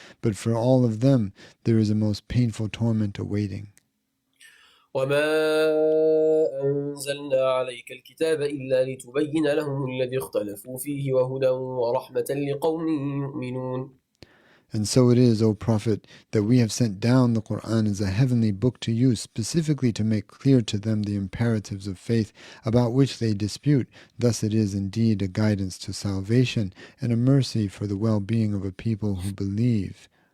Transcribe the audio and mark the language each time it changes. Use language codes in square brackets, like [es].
[en] But for all of them there is a most painful torment awaiting. [ar] وما أنزلنا عليك الكتاب إلا لتبين لهم الذي اختلفوا فيه وهدى ورحمة لقوم يؤمنون. [en] And so it is, O Prophet, that we have sent down the Quran as a heavenly book to you, specifically to make clear to them the imperatives of faith about which they dispute. Thus it is indeed a guidance to salvation and a mercy for the well-being of a people who believe.